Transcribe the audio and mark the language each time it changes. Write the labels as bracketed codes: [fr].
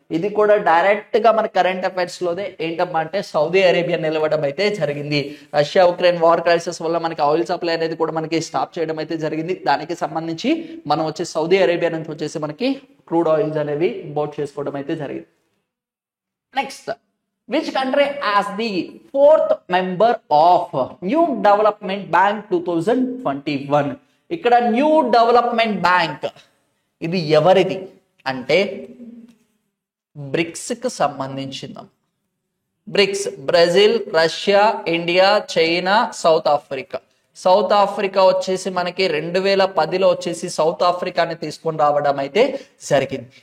[te] ఇది కూడా డైరెక్ట్ గా మన కరెంట్ అఫైర్స్ లోనే ఏంటమ్మా అంటే సౌదీ అరేబియా నిలవడం అయితే జరిగింది. రష్యా ఉక్రెయిన్ వార్ క్రైసిస్ వల్ల మనకి ఆయిల్ సప్లై అనేది కూడా మనకి స్టాప్ చేయడం అయితే జరిగింది. దానికి సంబంధించి మనం వచ్చి సౌదీ అరేబియా నుంచి వచ్చేసి మనకి క్రూడ్ ఆయిల్స్ అనేవి ఇంపోర్ట్ చేసుకోవడం అయితే జరిగింది. Next, [en] Which country as the fourth member of New Development Bank 2021? [te] ఇక్కడ న్యూ డెవలప్మెంట్ బ్యాంక్ ఇది ఎవరిది అంటే బ్రిక్స్ కి సంబంధించింది. Bricks Brazil, Russia, India, China, south Africa. South Africa వచ్చేసి మనకి 2010లో వచ్చేసి సౌత్ ఆఫ్రికాని తీసుకొని రావడం అయితే జరిగింది.